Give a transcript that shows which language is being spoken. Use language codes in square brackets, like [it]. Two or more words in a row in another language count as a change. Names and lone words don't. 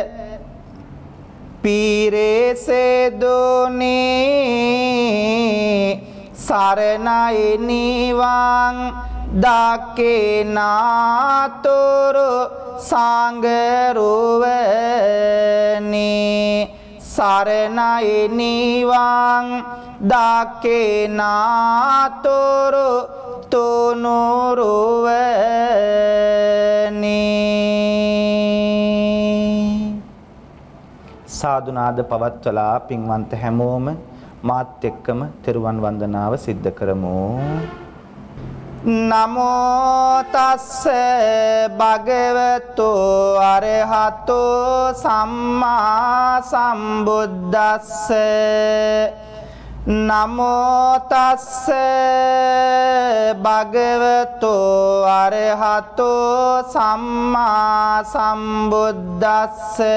[si] පිරිසෙදුනි සරණයි නිවන් දකිනාතුරු සංගරුවනි සරණයි නිවන් දකිනාතුරු තුනුරුවනි සාදුනාද පවත්වලා පින්වන්ත හැමෝම මාත් එක්කම තෙරුවන් වන්දනාව සිද්ධ කරමු. [pi] නමෝ තස්ස භගවතු අරහතෝ සම්මා සම්බුද්දස්ස නමෝ තස්ස භගවතු අරහතෝ සම්මා සම්බුද්දස්ස